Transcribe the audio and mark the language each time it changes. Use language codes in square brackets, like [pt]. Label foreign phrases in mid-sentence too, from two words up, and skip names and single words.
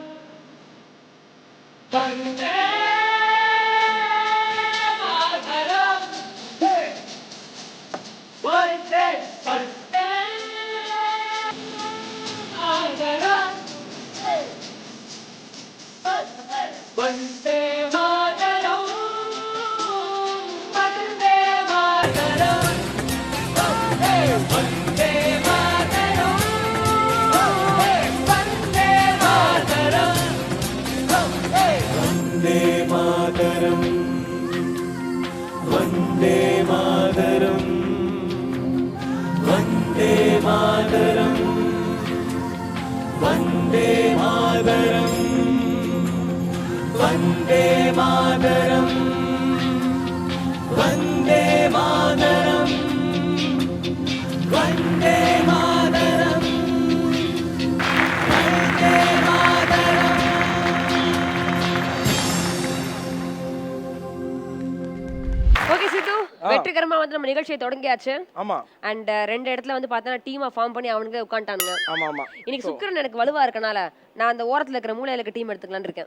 [sa] वन्दे मातरम् वन्दे वन्दे मातरम् वन्दे मातरम् वन्दे मातरम् वन्दे मातरम् वन्दे मातरम् वन्दे मातरम् वन्दे मातरम् वन्दे मातरम् वन्दे मातरम् वन्दे मातरम् वन्दे मातरम् वन्दे मातरम् [ta] ஓகே சித்து வெற்றிகரமா வந்து நம்ம நிகழ்ச்சியை தொடங்கியாச்சு ஆமா அண்ட் ரெண்டு இடத்துல வந்து பார்த்தா டீமா ஃபார்ம் பண்ணி அவனுக்கு உட்காந்துட்டானுங்க ஆமா ஆமா இன்னைக்கு சுக்கிரன் எனக்கு வலுவா இருக்கனால நான் அந்த ஓரத்துல இருக்கிற மூலையில இருக்க டீம் எடுத்துக்கலாம்னு இருக்கேன்